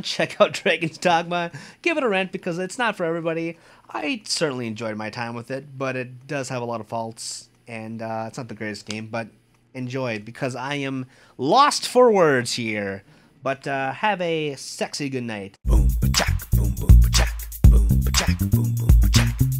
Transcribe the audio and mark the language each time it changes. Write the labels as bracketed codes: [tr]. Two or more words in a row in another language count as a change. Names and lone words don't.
[en] Check out Dragon's Dogma. Give it a rent because it's not for everybody. I certainly enjoyed my time with it, but it does have a lot of faults, and it's not the greatest game, but enjoy it because I am lost for words here. But have a sexy good night. Boom, ba-chak, boom, boom, ba-chak, boom, ba-chak, boom, boom, ba-chak.